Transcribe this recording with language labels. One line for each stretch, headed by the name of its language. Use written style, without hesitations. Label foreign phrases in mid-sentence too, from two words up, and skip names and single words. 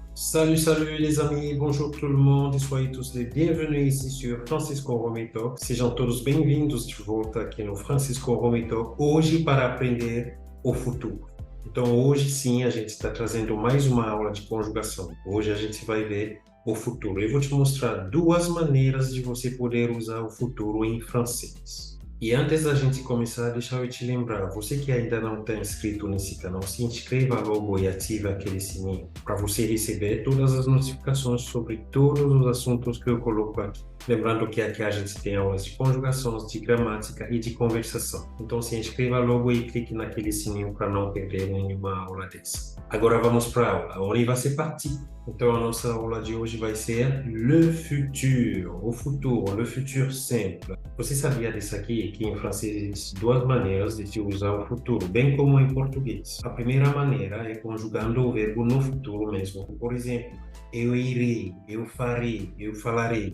French: Salut, salut les amis, bonjour tout le
Portuguese: mundo e
French: soyez tous les bienvenus ici sur Francisco Home Talk.
Portuguese: Sejam todos bem-vindos de volta aqui no Francisco Home Talk, hoje para aprender o futuro. Então hoje sim a gente está trazendo mais uma aula de conjugação. Hoje a gente vai ver o futuro. Eu vou te mostrar duas maneiras de você poder usar o futuro em francês. E antes da gente começar, deixa eu te lembrar, você que ainda não está inscrito nesse canal, se inscreva logo e ative aquele sininho para você receber todas as notificações sobre todos os assuntos que eu coloco aqui. Lembrando que aqui a gente tem aulas de conjugações, de gramática e de conversação. Então se inscreva logo e clique naquele sininho para não perder nenhuma aula dessa. Agora vamos para a aula.
French: On y va, c'est parti.
Portuguese: Então a nossa aula de hoje vai ser
French: le futur,
Portuguese: o futuro,
French: le futur simple.
Portuguese: Você sabia disso aqui, que em francês existem duas maneiras de se usar o futuro, bem como em português. A primeira maneira é conjugando o verbo no futuro mesmo. Por exemplo, eu irei, eu farei, eu falarei.